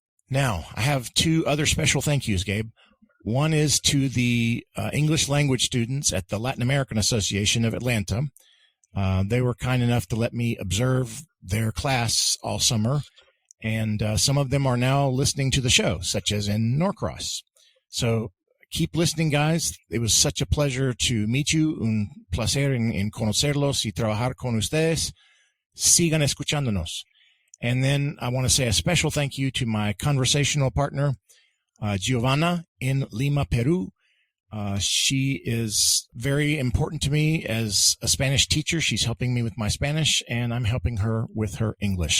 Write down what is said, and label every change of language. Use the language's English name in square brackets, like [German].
[English] Now, I have 2 other special thank yous, Gabe. One is to the English language students at the Latin American Association of Atlanta. They were kind enough to let me observe their class all summer, and some of them are now listening to the show, such as in Norcross. So keep listening, guys. It was such a pleasure to meet you. [Spanish] Un placer en conocerlos y trabajar con ustedes. Sigan escuchándonos. [English] And then I want to say a special thank you to my conversational partner, Giovanna in Lima, Peru. She is very important to me as a Spanish teacher. She's helping me with my Spanish, and I'm helping her with her English.